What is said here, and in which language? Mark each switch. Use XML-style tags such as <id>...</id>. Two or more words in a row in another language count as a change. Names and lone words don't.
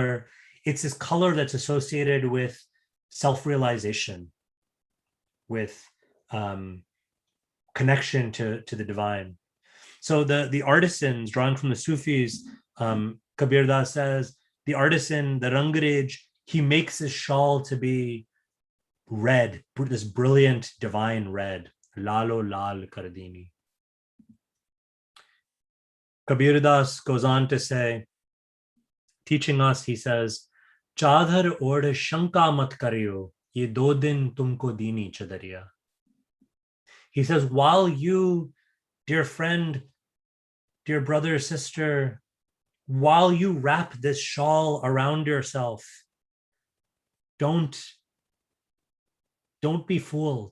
<en>It's this color that's associated with self-realization, with connection to the divine. So the artisans, drawing from the Sufis, Kabir Das says, the artisan, the Rangarej, he makes his shawl to be red, this brilliant divine red,</en> <hi>लालो लाल कर दीनी.</hi> <en>Kabir Das goes on to say, teaching us, he says,</en> <hi>चादर ओढ़ शंका मत करियो, ये दो दिन तुमको दीनी चदरिया.</hi> <en>He says, while you, dear friend, dear brother, sister, while you wrap this shawl around yourself, don't be fooled.</en>